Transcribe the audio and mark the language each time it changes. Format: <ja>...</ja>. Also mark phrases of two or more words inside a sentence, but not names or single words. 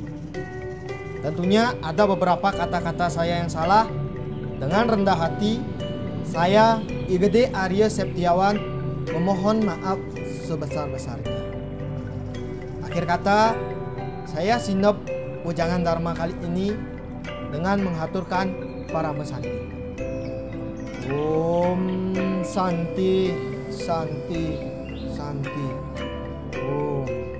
<id>Tentunya ada beberapa kata-kata saya yang salah. Dengan rendah hati, saya Igede Arya Septiawan memohon maaf sebesar-besarnya. Akhir kata, saya sinep wejangan dharma kali ini dengan menghaturkan para mesanti.</id> <sa>Om Santi, Santi, Santi. Om.</sa>